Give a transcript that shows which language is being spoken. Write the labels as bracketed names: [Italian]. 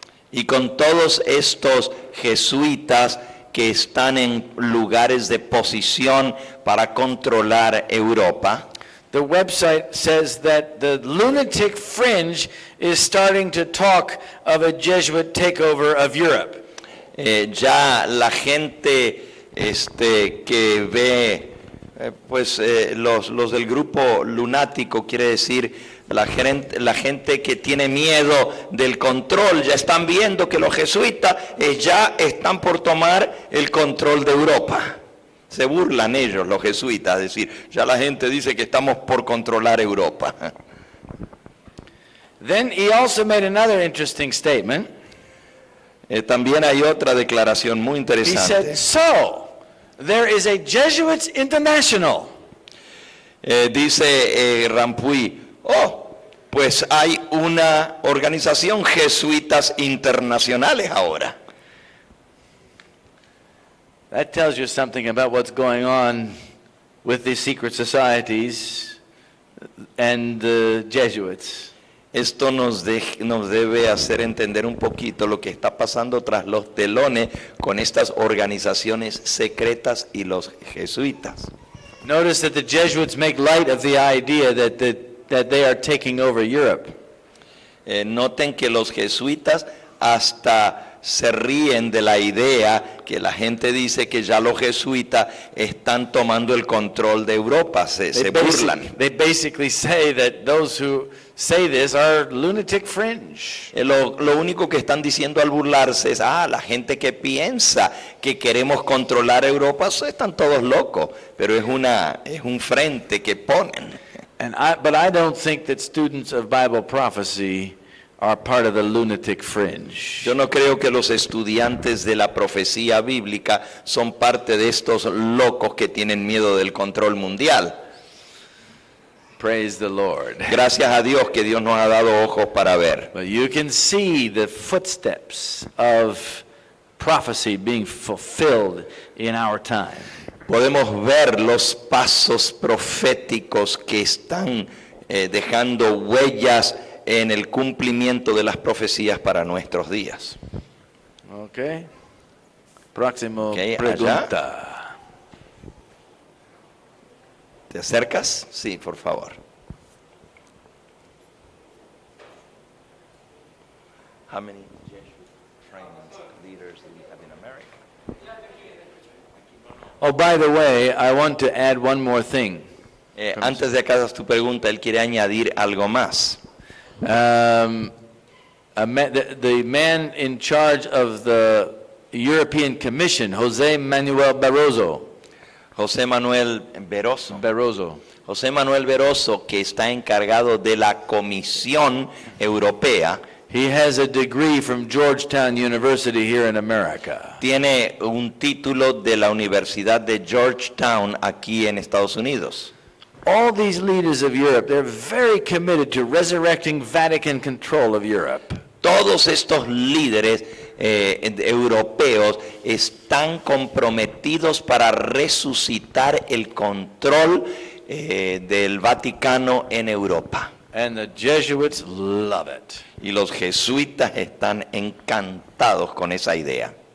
[Spanish] y con todos estos jesuitas que están en lugares de posición para controlar Europa, [English] the website says that the lunatic fringe is starting to talk of a Jesuit takeover of Europe. [Spanish] Ya la gente que ve, los del grupo lunático, quiere decir la gente que tiene miedo del control, ya están viendo que los jesuitas ya están por tomar el control de Europa. Se burlan ellos, los jesuitas, es decir, ya la gente dice que estamos por controlar Europa. [English] Then he also made another interesting statement. [Spanish] También hay otra declaración muy [English] He [Spanish] interesante. [English] said, so, there is a Jesuits International. [Spanish] Dice Rampuy, pues hay una organización jesuitas internacionales ahora. [English] That tells you something about what's going on with these secret societies and the Jesuits. [Spanish] Esto nos debe hacer entender un poquito lo que está pasando tras los telones con estas organizaciones secretas y los jesuitas. [English] Notice that the Jesuits make light of the idea that they are taking over Europe. [Spanish] Noten que los jesuitas hasta se ríen de la idea que la gente dice que ya los jesuitas están tomando el control de Europa, se burlan. [English] They basically say that those who say this are lunatic fringe. [Spanish] Lo único que están diciendo al burlarse es, la gente que piensa que queremos controlar Europa, están todos locos, pero es un frente que ponen. [English] But I don't think that students of Bible prophecy are part of the lunatic fringe. [Spanish] Yo no creo que los estudiantes de la profecía bíblica son parte de estos locos que tienen miedo del control mundial. [English] Praise the Lord. [Spanish] Gracias a Dios que Dios nos ha dado ojos para ver. [English] But you can see the footsteps of prophecy being fulfilled in our time. [Spanish] Podemos ver los pasos proféticos que están dejando huellas en el cumplimiento de las profecías para nuestros días. Okay. Próximo Okay, pregunta. ¿Te acercas? Sí, por favor. [English] How many Jesuit trained leaders do we have in America? Oh, by the way, I want to add one more thing. [Spanish] Antes de que hagas tu pregunta, él quiere añadir algo más. [English] The man in charge of the European Commission, José Manuel Barroso. [Spanish] José Manuel Veroso. [English] Barroso. [Spanish] José Manuel Veroso, que está encargado de la Comisión Europea, [English] He has a degree from Georgetown University here in America. [Spanish] tiene un título de la Universidad de Georgetown aquí en Estados Unidos. [English] All these leaders of Europe, they're very committed to resurrecting Vatican control of Europe. [Spanish] Todos estos líderes europeos están comprometidos para resucitar el control del Vaticano en Europa. [English] And the Jesuits love it. [Spanish] Y los jesuitas están encantados con esa idea.